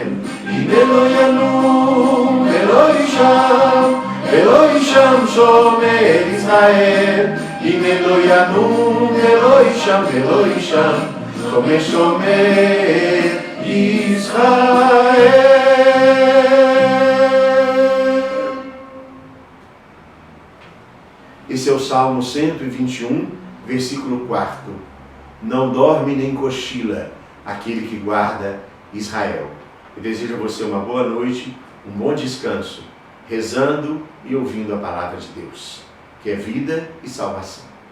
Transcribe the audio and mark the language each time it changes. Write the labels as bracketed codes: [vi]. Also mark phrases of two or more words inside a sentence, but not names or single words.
[he] הנה לא ינום ולא יישן שומר ישראל. הנה לא ינום ולא יישן שומר ישראל. [pt] Esse é o Salmo 121, versículo 4. Não dorme nem cochila aquele que guarda Israel. Eu desejo a você uma boa noite, um bom descanso, rezando e ouvindo a palavra de Deus, que é vida e salvação.